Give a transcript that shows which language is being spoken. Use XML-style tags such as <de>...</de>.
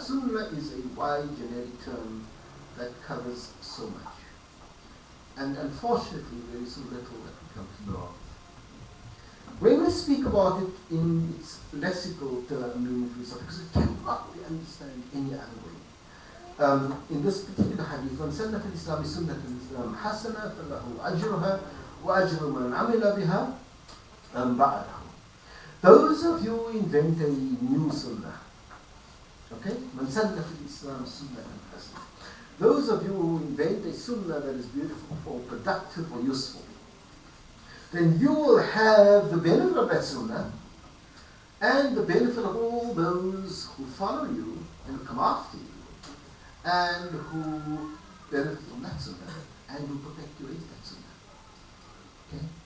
<en>Sunnah is a wide generic term that covers so much. And unfortunately, there is so little that we come to know. When we speak about it in its lexical meaning, because it cannot be understood any other way. In this particular hadith,</en> <ar>من سن في الإسلام سنة الإسلام حسنة فله أجرها وأجر من عمل بها بعده.</ar> <en>Those of you who invent a new sunnah, okay?</en> <ar>من سن في الإسلام سنة حسنة.</ar> <en>Those of you who invent a sunnah that is beautiful or productive or useful, then you will have the benefit of that sunnah and the benefit of all those who follow you and come after you and who benefit from that sunnah and who perpetuate that sunnah. Okay?</en>